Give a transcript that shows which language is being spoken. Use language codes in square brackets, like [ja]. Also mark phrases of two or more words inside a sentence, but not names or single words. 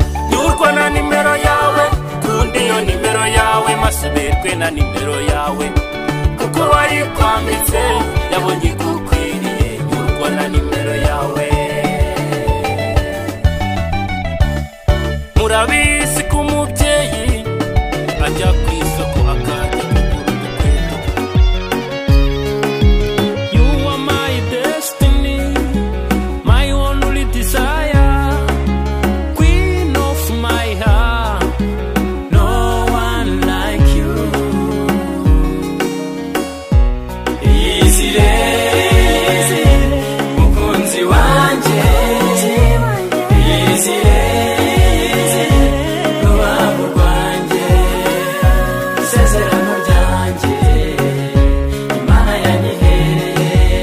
[rw] Nyurwa na nimero yawe, kundi iyo nimero yawe, maze uberwe na nimero yawe, kuko wayikwambitse, yabonye igukwiriye, nyurwa na nimero yawe. Murabizi ko umubyeyi ajya ku isoko akajya kugura udukweto. [en] You are my destiny, my only desire, queen of my heart, no one like you. Easy, [rw] mukunzi wanjye, easy, rubavu rwanjye, isezerano ryanjye, Imana yanyihereye.